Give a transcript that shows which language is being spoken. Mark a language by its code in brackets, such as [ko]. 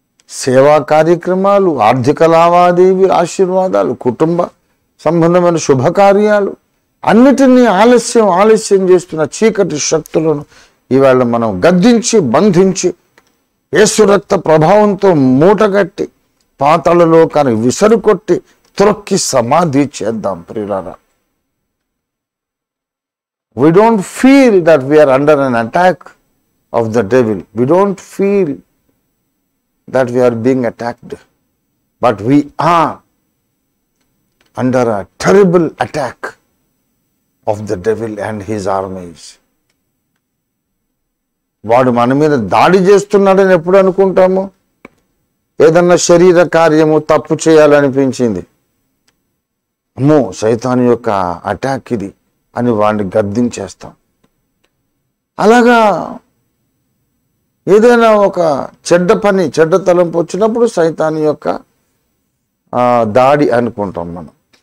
[te] సేవా కార్యక్రమాలు, ఆర్థిక లావాదేవీలు, ఆశీర్వాదాలు, కుటుంబ సంబంధమైన శుభకార్యాలు అన్నిటినీ ఆలస్యం చేస్తున్న చీకటి శక్తులను ఇవాళ మనం గద్దించి, బంధించి, యేసు రక్త ప్రభావంతో మూటగట్టి, పాతాళ లోకాన్ని విసరుకొట్టి, త్రొక్కి సమాధి చేద్దాం ప్రియులారా. [en] We don't feel that we are under an attack of the devil. We don't feel that we are being attacked. But we are under a terrible attack of the devil and his armies. [te] వాడు మన మీద దాడి చేస్తున్నాడని ఎప్పుడు అనుకుంటాము? ఏదన్నా శరీర కార్యము తప్పు చేయాలనిపించింది, అమ్మో సైతాను యొక్క అటాక్ ఇది అని వాడిని గద్దించేస్తాం. అలాగా ఏదైనా ఒక చెడ్డ పని, చెడ్డ తలంపు వచ్చినప్పుడు సైతాను యొక్క దాడి అనుకుంటాం మనం.